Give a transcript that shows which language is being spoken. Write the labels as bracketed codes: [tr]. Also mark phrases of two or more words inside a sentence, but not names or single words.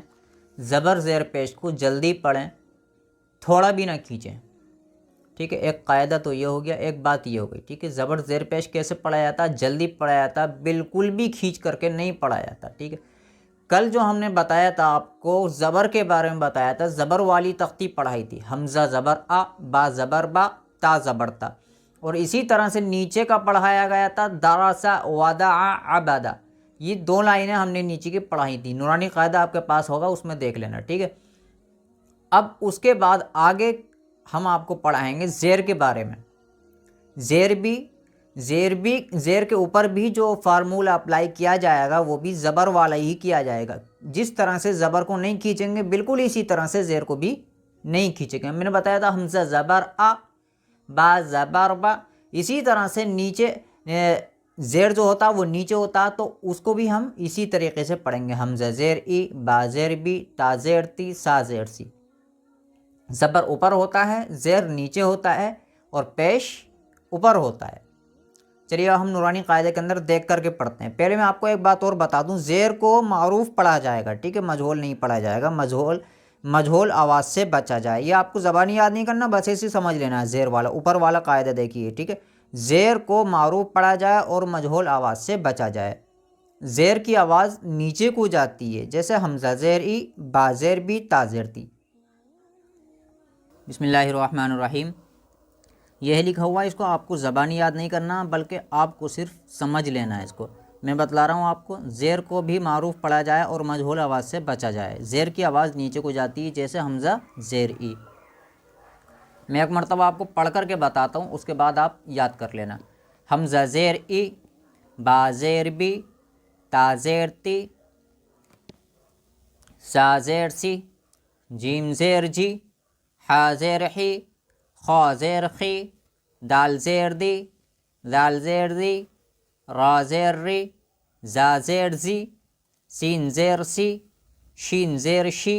[ur] زبر زیر پیش کو جلدی پڑھیں، تھوڑا بھی نہ کھینچیں، ٹھیک ہے۔ ایک قاعدہ تو یہ ہو گیا، ایک بات یہ ہو گئی، ٹھیک ہے۔ زبر زیر پیش کیسے پڑھا جاتا؟ جلدی پڑھا جاتا، بالکل بھی کھینچ کر کے نہیں پڑھا جاتا، ٹھیک ہے۔ کل جو ہم نے بتایا تھا آپ کو، زبر کے بارے میں بتایا تھا، زبر والی تختی پڑھائی تھی، حمزہ زبر آ، با زبر با، تا زبر تا، اور اسی طرح سے نیچے کا پڑھایا گیا تھا، درسا ودع عبدا۔ یہ 2 لائنیں ہم نے نیچے کی پڑھائی تھی، نورانی قاعدہ آپ کے پاس ہوگا، اس میں دیکھ لینا، ٹھیک ہے۔ اب اس کے بعد آگے ہم آپ کو پڑھائیں گے زیر کے بارے میں۔ زیر کے اوپر بھی جو [en] formula apply [ur] کیا جائے گا وہ بھی زبر والا ہی کیا جائے گا۔ جس طرح سے زبر کو نہیں کھینچیں گے، بالکل اسی طرح سے زیر کو بھی نہیں کھینچیں گے۔ میں نے بتایا تھا حمزہ زبر آ، با زبر با، اسی طرح سے نیچے زیر جو ہوتا وہ نیچے ہوتا، تو اس کو بھی ہم اسی طریقے سے پڑھیں گے۔ حمزہ زیر ای، با زیر بی، تا زیر تی، سا زیر سی۔ زبر اوپر ہوتا ہے، زیر نیچے ہوتا ہے، اور پیش اوپر ہوتا ہے۔ چلیے ہم نورانی قاعدے کے اندر دیکھ کر کے پڑھتے ہیں۔ پہلے میں آپ کو ایک بات اور بتا دوں، زیر کو معروف پڑھا جائے گا، ٹھیک ہے، مجہول نہیں پڑھا جائے گا۔ مجہول آواز سے بچا جائے، یہ آپ کو زبانی یاد نہیں کرنا، بس ایسے سمجھ لینا ہے۔ زیر والا اوپر والا قاعدہ دیکھیے، ٹھیک ہے۔ زیر کو معروف پڑھا جائے اور مجہول آواز سے بچا جائے۔ زیر کی آواز نیچے کو جاتی ہے، جیسے حمزہ زیر ای، با زیر بی، تا زیر تی۔ [ar] بسم اللہ الرحمن الرحیم۔ [ur] یہ لکھا ہوا ہے، اس کو آپ کو زبانی یاد نہیں کرنا، بلکہ آپ کو صرف سمجھ لینا ہے اس کو۔ میں بتلا رہا ہوں آپ کو، زیر کو بھی معروف پڑھا جائے اور مجہول آواز سے بچا جائے۔ زیر کی آواز نیچے کو جاتی ہے، جیسے حمزہ زیر ای۔ میں ایک مرتبہ آپ کو پڑھ کر کے بتاتا ہوں، اس کے بعد آپ یاد کر لینا۔ حمزہ زیر ای، با زیر بی، تا زیر تی، سا زیر سی، جیم زیر جی، حا زیر حی، خا زیر خی، دال زیر دی، دال زیر دی، را زیر ری، زا زیر زی، سین زیر سی، شین زیر شی،